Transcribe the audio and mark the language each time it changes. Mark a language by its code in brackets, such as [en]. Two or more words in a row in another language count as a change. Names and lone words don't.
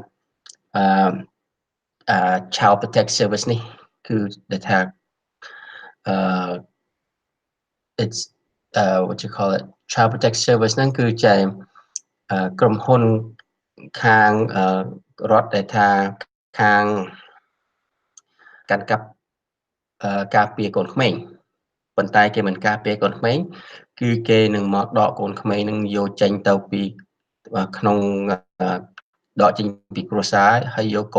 [km] Child Protect Service នេះគឺដែលថា [en] it's what you call it [km] Child Protect Service ហ្នឹងគឺជាក្រុមហ៊ុនខាងរដ្ឋដែលថាខាង កាន់កាប់ការពារកូនក្មេងប៉ុន្តែគេមិនការពារកូនក្មេងគឺគេនឹងមកដកកូនក្មេង នឹងយកចេញទៅពីក្នុងដកចេញពីគ្រួសារហើយយកកូន